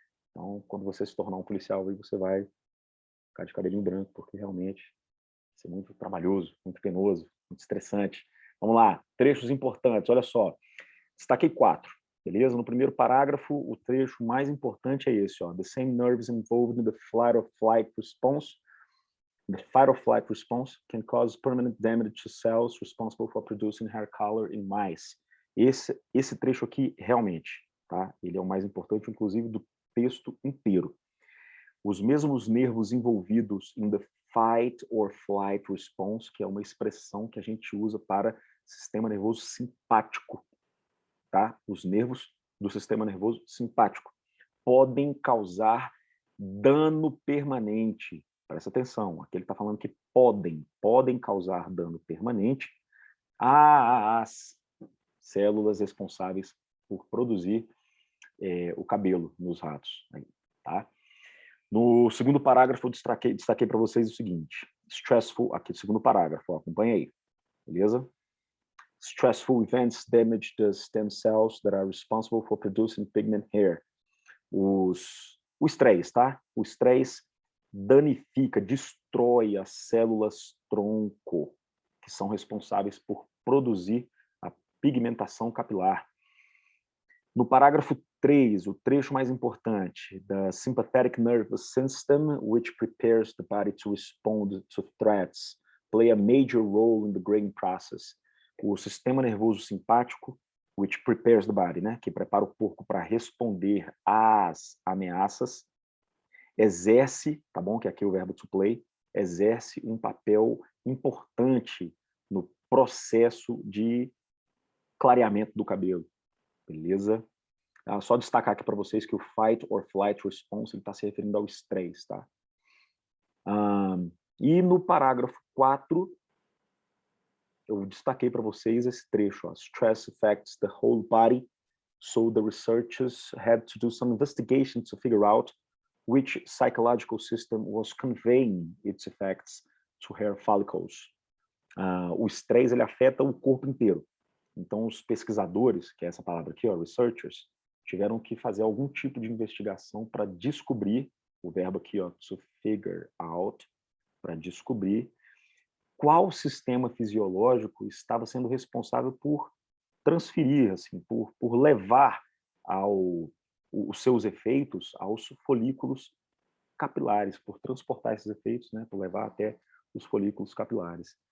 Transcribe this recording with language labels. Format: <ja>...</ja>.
<pt>Então, quando você se tornar um policial, aí você vai ficar de cabelinho branco, porque realmente vai ser muito trabalhoso, muito penoso, muito estressante. Vamos lá, trechos importantes, olha só. Destaquei 4, beleza? No primeiro parágrafo, o trecho mais importante é esse, ó.</pt> <en>The same nerves involved in the fight or flight response. The fight or flight response can cause permanent damage to cells responsible for producing hair color in mice.</en> <pt>Esse trecho aqui, realmente, tá? Ele é o mais importante, inclusive, do texto inteiro. Os mesmos nervos envolvidos</pt> <en>in the fight or flight response,</en> <pt>que é uma expressão que a gente usa para sistema nervoso simpático, tá? Os nervos do sistema nervoso simpático podem causar dano permanente. Presta atenção, aqui ele está falando que podem causar dano permanente às células responsáveis por produzir o cabelo nos ratos. Tá? No segundo parágrafo, eu destaquei para vocês o seguinte, stressful, aqui, segundo parágrafo, ó, acompanha aí, beleza?</pt> <en>Stressful events damage the stem cells that are responsible for producing pigment hair.</en> <pt>O estresse, tá? O estresse danifica, destrói as células tronco, que são responsáveis por produzir a pigmentação capilar. No parágrafo 3, o trecho mais importante,</pt> <en>the sympathetic nervous system, which prepares the body to respond to threats, play a major role in the graying process.</en> <pt>O sistema nervoso simpático,</pt> <en>which prepares the body,</en> <pt>né, que prepara o corpo para responder às ameaças, exerce, tá bom, que aqui é o verbo to play, exerce um papel importante no processo de clareamento do cabelo, beleza? Só destacar aqui para vocês que o fight or flight response está se referindo ao estresse, tá? E no parágrafo 4, eu destaquei para vocês esse trecho, ó,</pt> <en>stress affects the whole body, so the researchers had to do some investigation to figure out which psychological system was conveying its effects to hair follicles.</en> <pt>O estresse, ele afeta o corpo inteiro. Então, os pesquisadores, que é essa palavra aqui, ó, researchers, tiveram que fazer algum tipo de investigação para descobrir, o verbo aqui, ó, to figure out, para descobrir qual sistema fisiológico estava sendo responsável por transferir, assim, por levar os seus efeitos aos folículos capilares, por transportar esses efeitos, né, por levar até os folículos capilares.</pt>